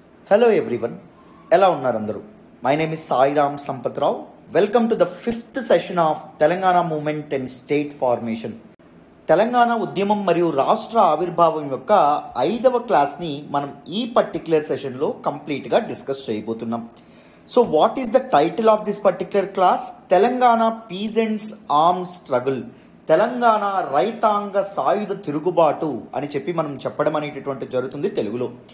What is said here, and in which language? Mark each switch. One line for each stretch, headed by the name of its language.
English: Hello everyone,
Telugu: ఎలా ఉన్నారు అందరూ?
English: My name is Sairam Sampatrao. Welcome to the 5th session of Telangana Movement and State Formation.
Telugu: Telangana ఉద్యమం మరియు రాష్ట్ర ఆవిర్భావం యొక్క 5వ క్లాస్ని మనం ఈ పర్టిక్యులర్ సెషన్లో కంప్లీట్గా డిస్కస్ చేయబోతున్నాం.
English: So what is the title of this particular class?
Telugu: Telangana peasants arm struggle, Telangana రైతాంగ సాయుధ తిరుగుబాటు అని చెప్పి మనం చెప్పడం అనేటటువంటి జరుగుతుంది తెలుగులో.